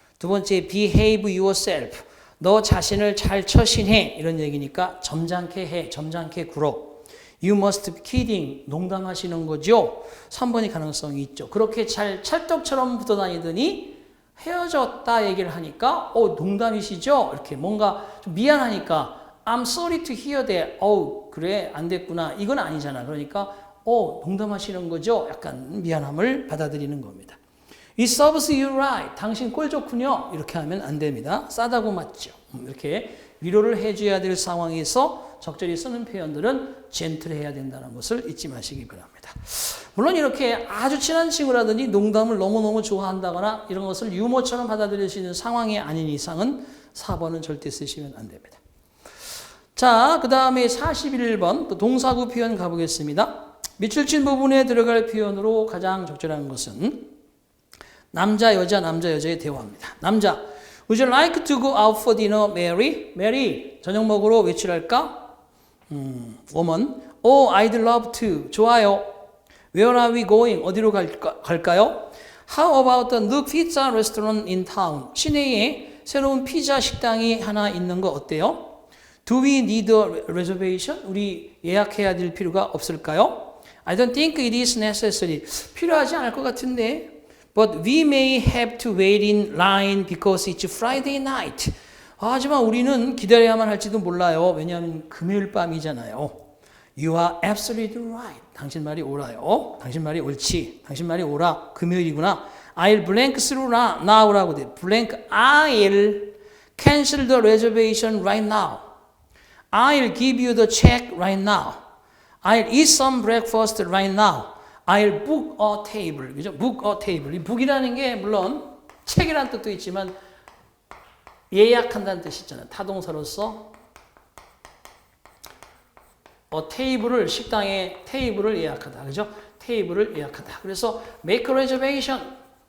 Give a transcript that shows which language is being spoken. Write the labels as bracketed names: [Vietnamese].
[Korean] 두 번째, [English] behave yourself. [Korean] 너 자신을 잘 처신해. 이런 얘기니까 점잖게 해, 점잖게 굴어. [English] You must be kidding. [Korean] 농담하시는 거죠? 3번이 가능성이 있죠. 그렇게 잘 찰떡처럼 붙어 다니더니 헤어졌다 얘기를 하니까 농담이시죠? 이렇게 뭔가 좀 미안하니까 [English] I'm sorry to hear that. [Korean] 그래 안 됐구나. 이건 아니잖아. 그러니까 농담하시는 거죠? 약간 미안함을 받아들이는 겁니다. [English] It serves you right. [Korean] 당신 꼴 좋군요. 이렇게 하면 안 됩니다. 싸다고 맞죠. 이렇게 위로를 해줘야 될 상황에서 적절히 쓰는 표현들은 젠틀해야 된다는 것을 잊지 마시기 바랍니다. 물론 이렇게 아주 친한 친구라든지 농담을 너무너무 좋아한다거나 이런 것을 유머처럼 받아들일 수 있는 상황이 아닌 이상은 4번은 절대 쓰시면 안 됩니다. 자, 그 다음에 41번 또 동사구 표현 가보겠습니다. 밑줄 친 부분에 들어갈 표현으로 가장 적절한 것은 남자, 여자의 대화입니다. [English] 남자, Would you like to go out for dinner, Mary? [Korean] Mary, 저녁 먹으러 외출할까? [English] woman, I'd love to. [Korean] 좋아요. [English] Where are we going? [Korean] 어디로 갈까요? [English] How about the new pizza restaurant in town? [Korean] 시내에 새로운 피자 식당이 하나 있는 거 어때요? [English] Do we need a reservation? [Korean] 우리 예약해야 될 필요가 없을까요? [English] I don't think it is necessary. [Korean] 필요하지 않을 것 같은데. [English] But we may have to wait in line because it's Friday night. [Korean] 하지만 우리는 기다려야만 할지도 몰라요. 왜냐하면 금요일 밤이잖아요. [English] You are absolutely right. [Korean] 당신 말이 옳아요. 당신 말이 옳지. 당신 말이 옳아. 금요일이구나. [English] I'll blank through now라고 돼. blank I'll cancel the reservation right now. I'll give you the check right now. I'll eat some breakfast right now. I'll book a table. [Korean] 그죠? [English] book a table. [Korean] 이 book이라는 게 물론 책이라는 뜻도 있지만 예약한다는 뜻이 있잖아요. 타동사로서 테이블을 식당에 테이블을 예약하다. 그죠? 테이블을 예약하다. [English] 그래서 make a reservation.